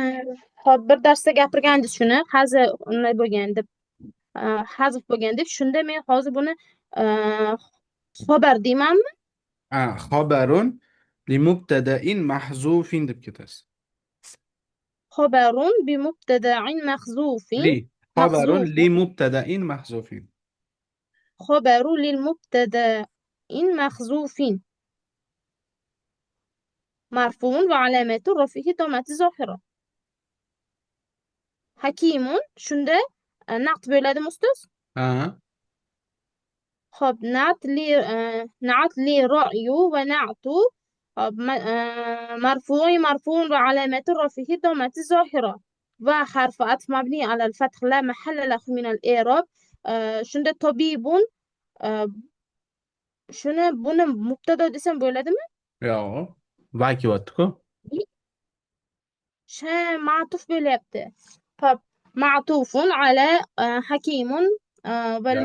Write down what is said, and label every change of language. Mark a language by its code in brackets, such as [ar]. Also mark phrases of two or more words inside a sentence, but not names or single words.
[uz] Hop bir darsda gapirgandingiz shuni hazf unday bo'lgan deb hazf bo'lgan deb shunda men hozir buni xabar deymanmi? [ar] خبر لمبتدأ محذوف [uz] deb ketasiz. [ar] خبر بمبتدأ محذوف لخبر محذوف لمبتدأ محذوف. خبر للمبتدأ محذوف مرفوع وعلامة رفعه ضمة ظاهرة. [uz] حكيم shunda naqd bo'ladimi ustoz? Ha. [ar] Xo'p, نعت لرأي ونعت مرفوع وعلامة رفعه ضمة ظاهرة. وحرف عطف مبني على الفتح لا محل له من الإعراب. [uz] Shunda tobibun, buni mubtado desam bo'ladimi? Yo'q. Va kelyapti-ku. Ma'tuf bo'lyapti. [ar] Hop, معطوف على حكيم وال